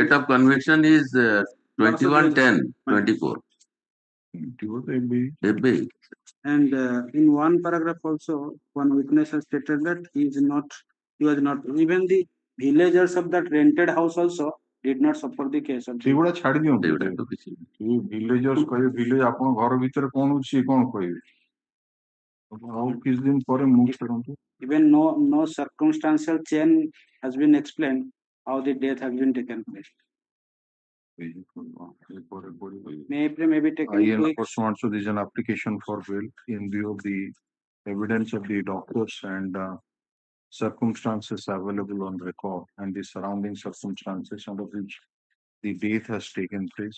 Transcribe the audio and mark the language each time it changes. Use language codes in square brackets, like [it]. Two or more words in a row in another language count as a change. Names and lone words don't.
[en] Date of conviction is 21/10/24. And in one paragraph also, one witness has stated that he was not, even the villagers of that rented house also did not support the case. [or] ସେଗୁଡା ଛାଡି ଦିଅନ୍ତୁ। ଭିଲେଜର୍ସ କହିବେ ଭିଲେଜ ଆପଣ ଘର ଭିତରେ କଣ ହଉଛି ସିଏ କଣ କହିବେ? ଆଉ କିଛି ଦିନ ପରେ ମୁଭ୍ କରନ୍ତୁ। [en] Even no circumstantial chain has been explained how the death has been taken place. May be taken pursuant to this an application for bail in view of the evidence of the doctors and circumstances available on record and the surrounding circumstances under which the death has taken place.